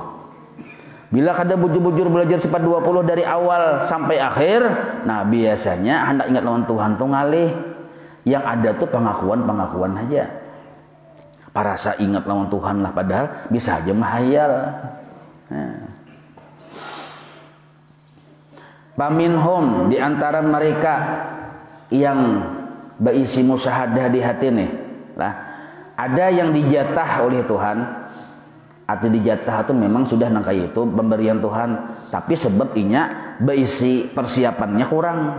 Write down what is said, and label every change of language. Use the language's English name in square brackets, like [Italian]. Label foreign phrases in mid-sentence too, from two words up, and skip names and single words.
[Banjar] Bila kada bujur-bujur belajar sifat 20 dari awal sampai akhir, nah biasanya hendak ingat lawan Tuhan tuh ngalih. [Indonesian] Yang ada tuh pengakuan-pengakuan aja. [Banjar] Parasa ingat lawan Tuhan lah, [Indonesian] padahal bisa aja mahayal. Nah. [Arabic] Paminhum, [Indonesian] di antara mereka yang berisi musyahadah di hati nih lah, ada yang dijatah oleh Tuhan, atau dijatah itu memang sudah nangkai itu pemberian Tuhan, tapi sebab inya berisi persiapannya kurang.